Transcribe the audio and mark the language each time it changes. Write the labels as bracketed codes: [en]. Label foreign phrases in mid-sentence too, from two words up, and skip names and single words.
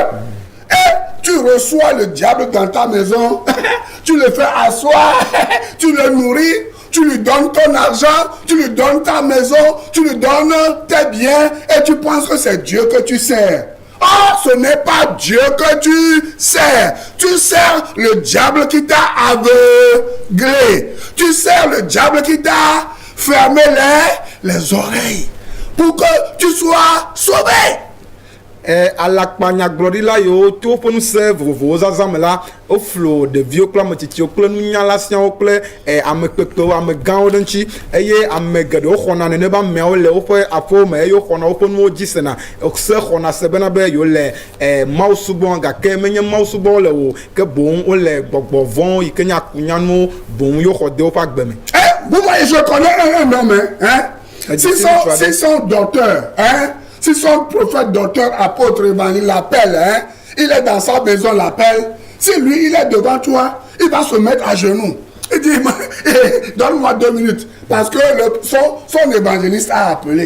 [fr] Et tu reçois le diable dans ta maison, tu le fais asseoir, tu le nourris, tu lui donnes ton argent, tu lui donnes ta maison, tu lui donnes tes biens et tu penses que c'est Dieu que tu sers. Oh, ce n'est pas Dieu que tu sers. Tu sers le diable qui t'a aveuglé. Tu sers le diable qui t'a fermé les oreilles pour que tu sois sauvé. [ee] Alakpanyagblɔɖila yiwo to woƒe ŋusẽ vovovowo zazã me la woflo ɖeviwo kple ametsitsiwo kple nunyala siawo kple amekpekpewo amegãwo ɖe ŋuti eye ame geɖewo xɔna nene be ameawo le woƒe aƒewo me eye woxɔna woƒe nuwo dzi sena se xɔna se bena be yewo le mawu subɔ gake menye mawu subɔ le o ke boŋ wole gbɔgbɔ vɔ̃ yi ke nye akunyanuwo boŋ yewo xɔ de woƒe agbe me. [fr] Vous voyez, je connais un homme, hein? Si son docteur, hein? Si son prophète, docteur, apôtre, évangile l'appelle, hein, il est dans sa maison, l'appelle. Si lui, il est devant toi, il va se mettre à genoux. Il dit, donne-moi 2 minutes. Parce que son évangéliste a appelé.